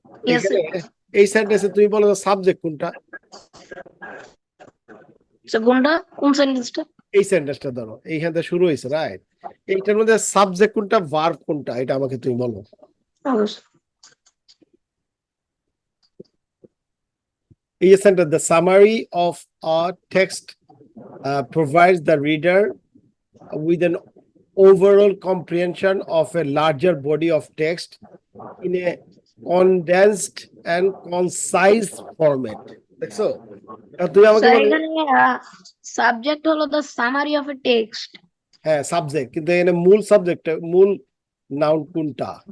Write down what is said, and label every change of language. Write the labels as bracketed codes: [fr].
[en] Yes, [bn] এখানে [en] sir. [bn] এই সেন্টেন্সে তুমি বলো সাবজেক্ট কোনটা? So কোনটা, কোন সেন্টেন্সটা? এই সেন্টেন্সটা ধরো এইখান থেকে শুরু হয়েছে, রাইট? এইটার মধ্যে সাবজেক্ট কোনটা, ভার্ব কোনটা, এটা আমাকে তুমি বলো। অবশ্যই। এই যে sentence, [en] The summary of a text provides the reader with an overall comprehension of a larger body of text in a condensed and concise format. [bn] দেখছো? তুমি আমাকে স্যার বলো, এখানে সাবজেক্ট হলো [en] The summary of a text. [bn] হ্যাঁ subject, কিন্তু এখানে মূল সাবজেক্ট, মূল নাউন কোনটা?